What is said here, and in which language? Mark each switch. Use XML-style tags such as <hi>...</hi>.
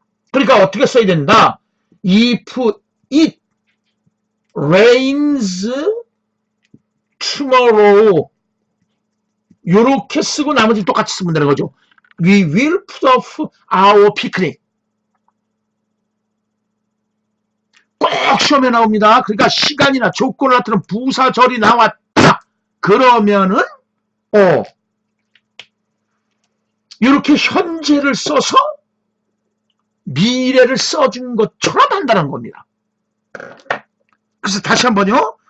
<ko>그러니까 어떻게 써야 된다?</ko> <en>If it rains tomorrow</en> <ko>요렇게 쓰고 나머지 똑같이 쓰면 되는 거죠.</ko> <en>We will put off our picnic.</en> <ko>꼭 시험에 나옵니다. 그러니까 시간이나 조건을 나타내는 부사절이 나왔다. 그러면은 이렇게 현재를 써서 미래를 써준 것처럼 한다는 겁니다. 그래서 다시 한번요.</ko>